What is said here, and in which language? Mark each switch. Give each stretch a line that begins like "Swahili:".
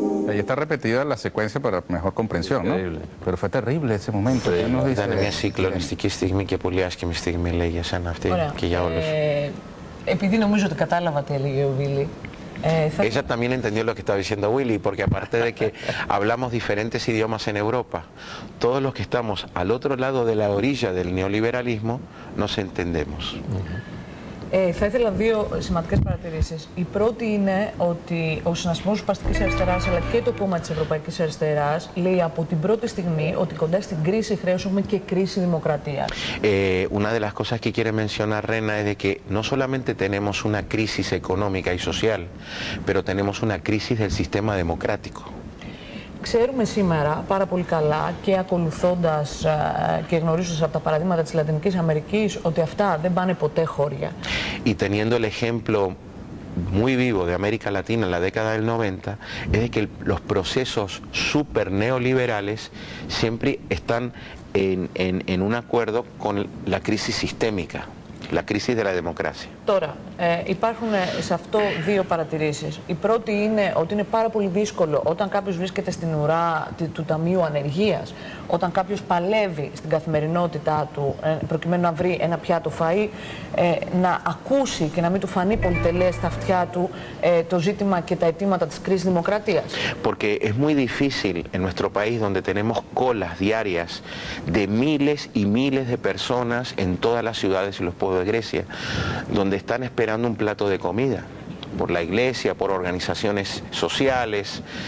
Spanish: Ahí está repetida la secuencia para mejor comprensión, ¿no? Pero fue terrible ese momento.
Greek: Ήταν μια συγκλονιστική στιγμή και πολύ άσχημη στιγμή, λέει, για σένα αυτή και για όλους. Επειδή νομίζω ότι κατάλαβα τι έλεγε ο Βίλη.
Spanish: Ella también entendió lo que estaba diciendo Willy, porque aparte de que hablamos diferentes idiomas en Europa, todos los que estamos al otro lado de la orilla del neoliberalismo nos entendemos.
Greek: Θα ήθελα δύο σημαντικές παρατηρήσεις. Η πρώτη είναι ότι ο Συνασπισμός Σπαστικής Αριστεράς αλλά και το κόμμα της Ευρωπαϊκής Αριστεράς λέει από την πρώτη στιγμή ότι κοντά στην κρίση χρέους έχουμε και κρίση δημοκρατίας.
Spanish: Una de las cosas que quiere mencionar Rena es de que no solamente tenemos una crisis económica y social, pero tenemos una crisis del sistema democrático.
Greek: Ξέρουμε σήμερα πάρα πολύ καλά και ακολουθώντας και γνωρίζοντας από τα παραδείγματα της Λατινικής Αμερικής ότι αυτά δεν πάνε ποτέ χώρια.
Spanish: Y teniendo el ejemplo muy vivo de América Latina en la década del 90, es de que los procesos super neoliberales siempre están en un acuerdo con la crisis sistémica, la crisis de la democracia.
Greek: Τώρα, υπάρχουν σε αυτό δύο παρατηρήσεις. Η πρώτη είναι ότι είναι πάρα πολύ δύσκολο όταν κάποιος βρίσκεται στην ουρά του Ταμείου Ανεργίας, όταν κάποιος παλεύει στην καθημερινότητά του προκειμένου να βρει ένα πιάτο φαΐ, να ακούσει και να μην του φανεί πολυτελές στα αυτιά του το ζήτημα και τα αιτήματα της κρίσης δημοκρατίας.
Spanish: Porque es muy difícil en nuestro país, donde tenemos colas diarias de miles y miles de personas en todas las ciudades y los pueblos de Grecia, donde están esperando un plato de comida, por la iglesia, por organizaciones sociales.